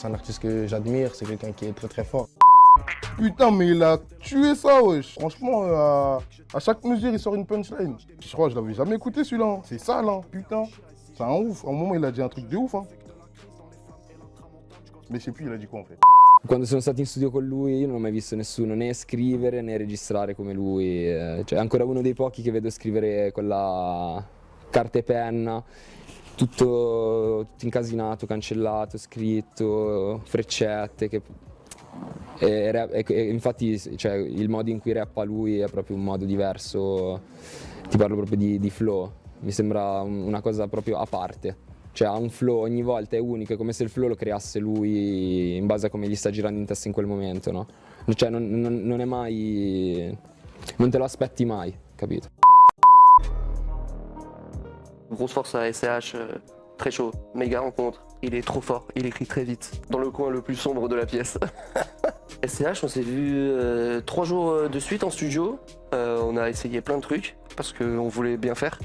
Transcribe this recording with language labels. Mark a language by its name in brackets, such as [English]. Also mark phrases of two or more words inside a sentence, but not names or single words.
[French] C'est un artiste que j'admire, c'est quelqu'un qui est très très fort. Putain, mais il a tué ça, wesh. Franchement, à chaque mesure, il sort une punchline. Je crois que je l'avais jamais écouté celui-là. Hein. C'est ça, là, putain. C'est un ouf. À un moment, il a dit un truc de ouf. Hein. Mais je sais plus, il a dit quoi en fait. [Italian] Quando sono stato in studio con lui io non ho mai visto nessuno né scrivere né registrare come lui, cioè è ancora uno dei pochi che vedo scrivere con la carta e penna, tutto incasinato, cancellato, scritto, freccette. Infatti cioè, il modo in cui rappa lui è proprio un modo diverso, ti parlo proprio di flow, mi sembra una cosa proprio a parte. Cioè ha un flow, ogni volta è unico, è come se il flow lo creasse lui in base a come gli sta girando in testa in quel momento, no? Cioè non è mai... non te lo aspetti mai, capito? [French] Grosse force à SCH, très chaud, méga rencontre. Il est trop fort, il écrit très vite, dans le coin le plus sombre de la pièce. SCH, on s'est vu 3 jours de suite en studio. On a essayé plein de trucs parce qu'on voulait bien faire.